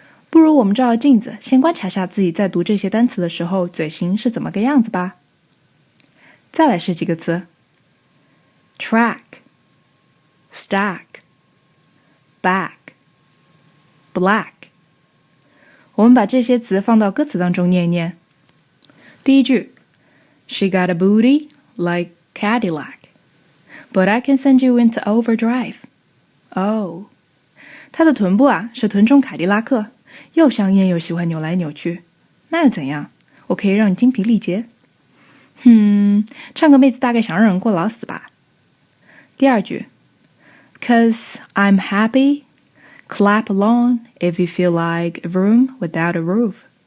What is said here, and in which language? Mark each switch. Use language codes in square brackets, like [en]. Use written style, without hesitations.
[zh] 不如我们照照镜子，先观察下自己在读这些单词的时候，嘴型是怎么个样子吧。再来是几个词 ：track、stack、back、black。我们把这些词放到歌词当中念一念。第一句 [en] ，She got a booty like Cadillac, but I can send you into overdrive. [zh] 哦，她的臀部啊是臀中凯迪拉克。又香艳又喜欢扭来扭去，那又怎样？我可以让你精疲力竭。唱个妹子大概想让人过劳死吧。第二句 [en] ，Cause I'm happy, clap along if you feel like a room without a roof。